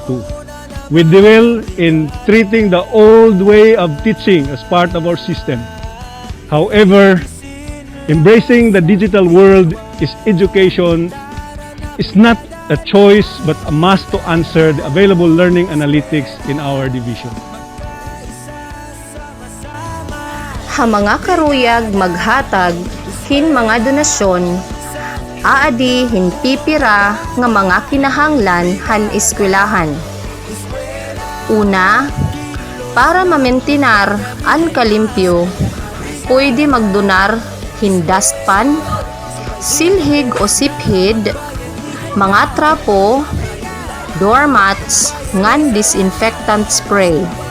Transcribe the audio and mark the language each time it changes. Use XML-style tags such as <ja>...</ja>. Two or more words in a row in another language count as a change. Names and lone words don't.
<en>We dwell in treating the old way of teaching as part of our system. However, embracing the digital world is education is not a choice but a must to answer the available learning analytics in our division.</en> <war>Ha mga karuyag maghatag hin mga donasyon, aadi hin pipira nga mga kinahanglan han eskwelahan. Una, para mamentinar an kalimpyo, pwede magdonar hin dustpan, silhig o siphid, mga trapo,</war> <en>doormats, ngan disinfectant spray.</en>